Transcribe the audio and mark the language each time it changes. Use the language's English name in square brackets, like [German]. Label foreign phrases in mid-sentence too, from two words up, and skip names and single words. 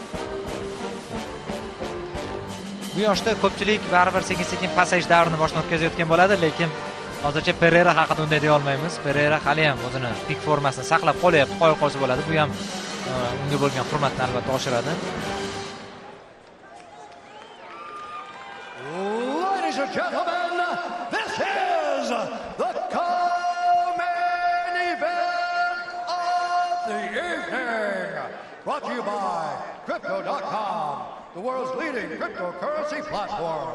[Uzbek] Bu yoshda ko'pchilik baribir sekin-sekin pasayish davrini boshdan o'tkazayotgan bo'ladi, lekin hozircha Pereira haqida unday deya olmaymiz. Pereira hali ham o'zini pik formasini saqlab qolyapti, qo'ya qolsa bo'ladi. Bu ham unga bo'lgan hurmatni albatta oshiradi. [English] Ladies and gentlemen, this is the co-main event of the evening. Brought to you by Crypto.com, the world's leading cryptocurrency platform.